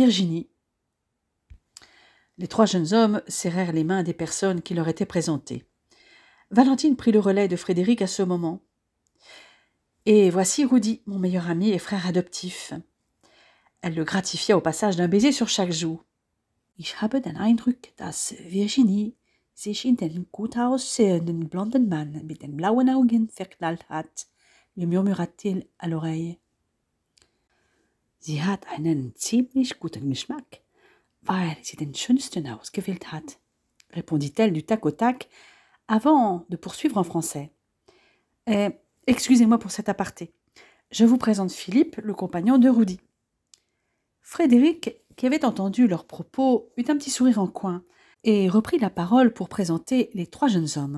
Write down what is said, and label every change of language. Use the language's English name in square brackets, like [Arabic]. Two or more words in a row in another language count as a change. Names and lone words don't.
[French] » Les 3 jeunes hommes serrèrent les mains des personnes qui leur étaient présentées. Valentine prit le relais de Frédéric à ce moment. « Et voici Rudy, mon meilleur ami et frère adoptif. » Elle le gratifia au passage d'un baiser sur chaque joue. [German] « Ich habe den Eindruck, dass Virginie sich in den gut aussehenden blonden Mann mit den blauen Augen verknallt hat, [French] lui murmura-t-il à l'oreille. [German] Sie hat einen ziemlich guten Geschmack, weil sie den schönsten ausgewählt hat, [French] répondit-elle du tac au tac, avant de poursuivre en français. Excusez-moi pour cet aparté. Je vous présente Philippe, le compagnon de Rudy. Frédéric, qui avait entendu leurs propos, eut un petit sourire en coin et reprit la parole pour présenter les 3 jeunes hommes.